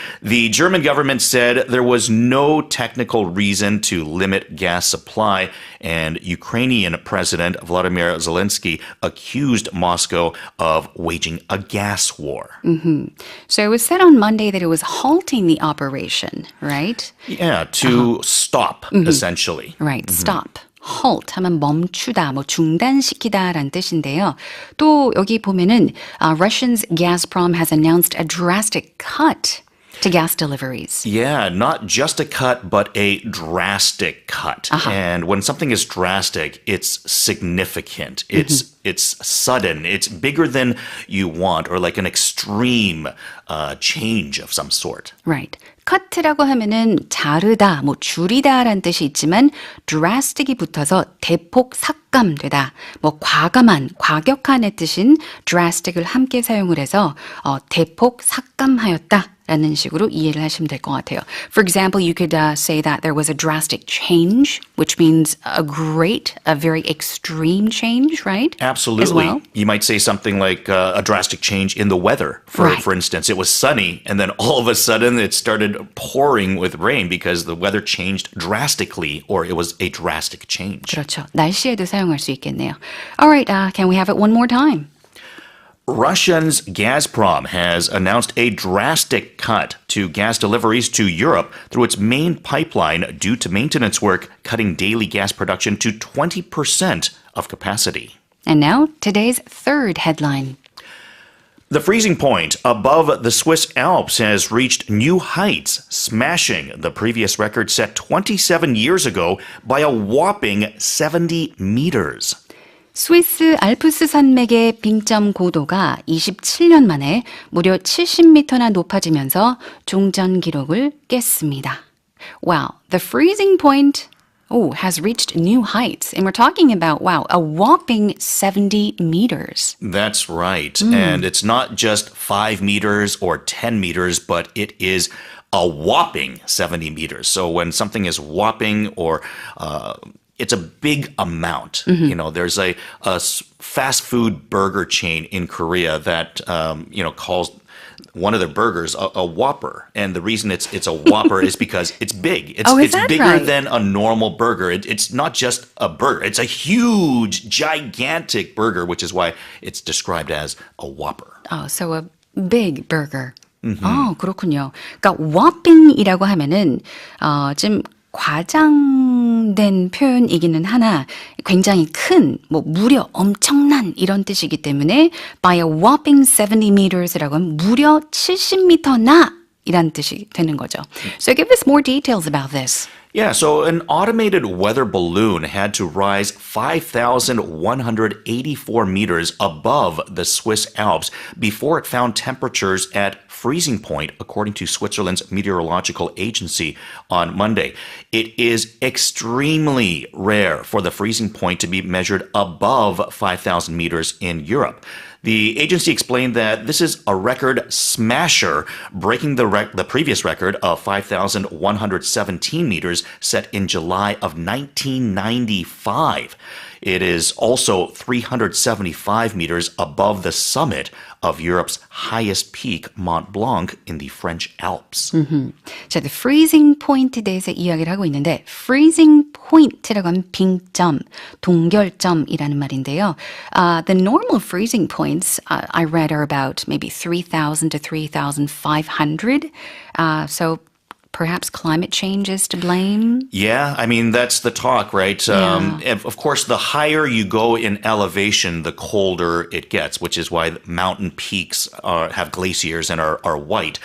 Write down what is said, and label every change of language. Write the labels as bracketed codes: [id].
[en] The German government said there was no technical reason to limit gas supply, and Ukrainian President Vladimir Zelensky accused Moscow of waging a gas war. So it was said on Monday that it was halting the operation, right? Yeah, to stop, essentially. Right, stop. [ko] halt 하면 멈추다, 뭐 중단시키다라는 뜻인데요. 또 여기 보면은 [en] Russia's Gazprom has announced a drastic cut to gas deliveries. Yeah, not just a cut, but a drastic cut. And when something is drastic, it's significant. It's sudden. It's bigger than you want, or like an extreme change of some sort. Right. [ko] cut라고 하면은 자르다, 뭐 줄이다라는 뜻이 있지만 drastic이 붙어서 대폭 삭감되다, 뭐 과감한, 과격한의 뜻인 drastic을 함께 사용을 해서 대폭 삭감하였다. 라는 식으로 이해를 하시면 될 것 같아요. [en] For example, you could say that there was a drastic change, which means a very extreme change, right? Absolutely. As well? You might say something like a drastic change in the weather. For instance, it was sunny, and then all of a sudden it started pouring with rain because the weather changed drastically, or it was a drastic change. [ko] 그렇죠. 날씨에도 사용할 수 있겠네요. [en] All right, can we have it one more time? Russia's Gazprom has announced a drastic cut to gas deliveries to Europe through its main pipeline due to maintenance work, cutting daily gas production to 20% of capacity. And now, today's third headline. The freezing point above the Swiss Alps has reached new heights, smashing the previous record set 27 years ago by a whopping 70 meters. 스위스 알프스 산맥의 빙점 고도가 27년 만에 무려 70m나 높아지면서 종전 기록을 깼습니다. Wow, the freezing point has reached new heights. And we're talking about, a whopping 70 meters. That's right. And it's not just 5 meters or 10 meters, but it is a whopping 70 meters. So when something is whopping or it's a big amount. You know, there's a fast food burger chain in Korea that calls one of their burgers a Whopper, and the reason it's a Whopper is because it's big. It's bigger right? than a normal burger. It's not just a burger. It's a huge, gigantic burger, which is why it's described as a Whopper. Oh, so a big burger. [ko] 그렇군요. 그러니까 whopping이라고 하면은 좀 과장된 표현이기는 하나 굉장히 큰, 무려 엄청난 이런 뜻이기 때문에 [en] by a whopping 70 meters [ko] 라고 하면 무려 70m나 이란 뜻이 되는 거죠. [en] So give us more details about this. Yeah, so an automated weather balloon had to rise 5,184 meters above the Swiss Alps before it found temperatures at freezing point, according to Switzerland's meteorological agency on Monday. It is extremely rare for the freezing point to be measured above 5,000 meters in Europe. The agency explained that this is a record smasher, breaking the previous record of 5,117 meters set in July of 1995. It is also 375 meters above the summit of Europe's highest peak, Mont Blanc, in the French Alps. [ko] 자, the freezing point에 대해서 이야기를 하고 있는데 freezing point라고 하면 빙점, 동결점이라는 말인데요. [en] The normal freezing points I read are about maybe 3,000 to 3,500. So perhaps climate change is to blame? Yeah, I mean, that's the talk, right? Of course, the higher you go in elevation, the colder it gets, which is why mountain peaks have glaciers and are white,